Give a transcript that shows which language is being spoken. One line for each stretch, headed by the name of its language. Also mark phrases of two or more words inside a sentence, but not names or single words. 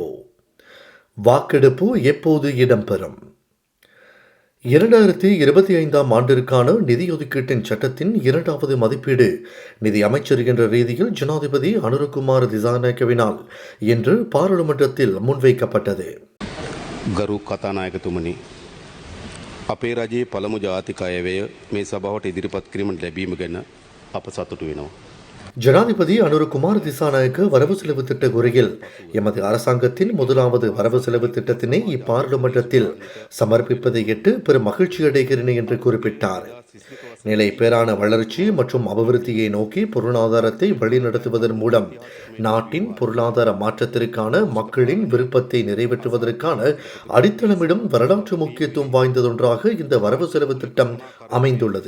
Tamil: வாக்கெடுப்பு எப்போது இடம்பெறும்? 2025ஆம் ஆண்டிற்கான நிதி ஒதுக்கீட்டின் சட்டத்தின் 2வது மதிப்பீடு நிதி அமைச்சர் என்ற ரீதியில் ஜனாதிபதி அனுரகுமார் திசாநாயக்கவினால் இன்று பாராளுமன்றத்தில் முன்வைக்கப்பட்டது.
Sinhala: ගරු කතානායකතුමනි අපේ රජයේ පළමු ජාතික අයවැය මේ සභාවට ඉදිරිපත් කිරීමට ලැබීම ගැන අප සතුටු වෙනවා.
Tamil: ஜனாதிபதி அனுரகுமார் திசாநாயக்க வரவு செலவு திட்ட உரையில் எமது அரசாங்கத்தின் முதலாவது வரவு செலவு திட்டத்தினை இப்பாராளுமன்றத்தில் சமர்ப்பிப்பதையிட்டு பெரும் மகிழ்ச்சி அடைகிறேன் என்று குறிப்பிட்டார். நிலை பேரான வளர்ச்சி மற்றும் அபிவிருத்தியை நோக்கி பொருளாதாரத்தை வழிநடத்துவதன் மூலம் நாட்டின் பொருளாதார மாற்றத்திற்கான மக்களின் விருப்பத்தை நிறைவேற்றுவதற்கான அடித்தளமிடும் வரலாற்று முக்கியத்துவம் வாய்ந்ததொன்றாக இந்த வரவு செலவு திட்டம் அமைந்துள்ளது.